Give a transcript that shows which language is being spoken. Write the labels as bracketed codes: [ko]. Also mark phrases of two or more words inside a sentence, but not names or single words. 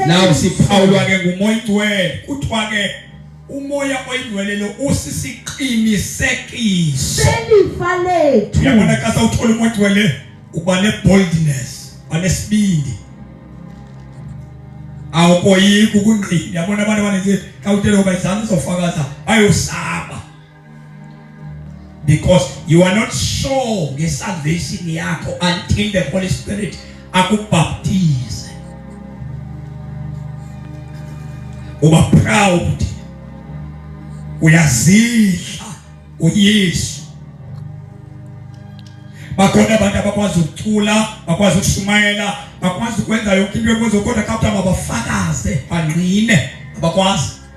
[xh] Nawu siphawulwa ke ngumoya ngcwele. Kuthiwa ke umoya oyingcwele lo usisiqinisekiso selifa lethu. Uyabona xa sawuthola umoya ngcwele uba ne-boldness, anesibindi. Awukoyiki ukungqina. Yabona abantu abaninzi xa uthelwa uba izandla zofakaza ayosaba. [en] because you are not sure [xh] ngesalvation yakho [en] until the Holy Spirit akubaptize. [xh] Uba proud, uyazidla uYesu. Bakhona abantu abakwazi ukuthula, bakwazi ukushumayela, bakwazi ukwenza yonke into ekwenza kodwa kapta mabafakaze bangqine abakwazi.